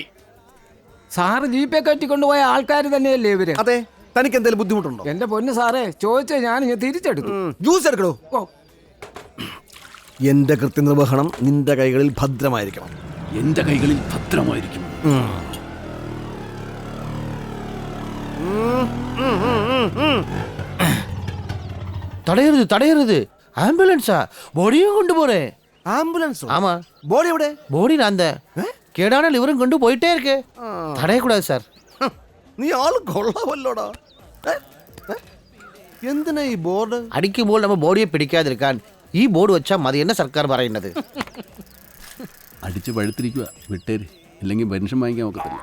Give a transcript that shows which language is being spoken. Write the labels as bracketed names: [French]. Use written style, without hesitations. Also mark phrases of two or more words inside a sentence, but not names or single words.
[Malayalam] സാറ് ജീപ്പെ കെട്ടിക്കൊണ്ടുപോയ ആൾക്കാർ തന്നെയല്ലേ ഇവര്? അതെ. തനിക്ക് എന്തെങ്കിലും ബുദ്ധിമുട്ടുണ്ടോ? എന്റെ പൊന്ന് സാറേ, ചോദിച്ചാൽ ഞാൻ തിരിച്ചെടുത്തു. ജ്യൂസ് എടുക്കണോ? എന്റെ കൃത്യനിർവഹണം നിന്റെ കൈകളിൽ ഭദ്രമായിരിക്കണം. എന്റെ കൈകളിൽ ഭദ്രമായിരിക്കും. [Tamil] தடையிறது ஆம்புலன்ஸா? பாடியும் கொண்டு போறேன். ஆம்புலன்ஸ்? ஆமா. [Malayalam] பாடி எവിടെ? [Tamil] பாடி நான் தான். [Malayalam] കേടാണ് ലിവറും കൊണ്ട് പോയിട്ടേ ഇരിക്കേ. തടയக்கூடாது സാർ. നീ ആള് കൊള്ളാമല്ലോടാ. എന്തിനാ ഈ ബോർഡ്? അടിക്കുമ്പോൾ നമ്മൾ ബോഡിയെ പിടിക്കാതിരിക്കാൻ ഈ ബോർഡ് വെച്ചാൽ മതി എന്ന സർക്കാർ പറയുന്നത്. അടിച്ച് പഴുത്തിരിക്കുക, വിട്ടേര്, ഇല്ലെങ്കിൽ പെൻഷൻ വാങ്ങിക്കാൻ നോക്കത്തില്ല.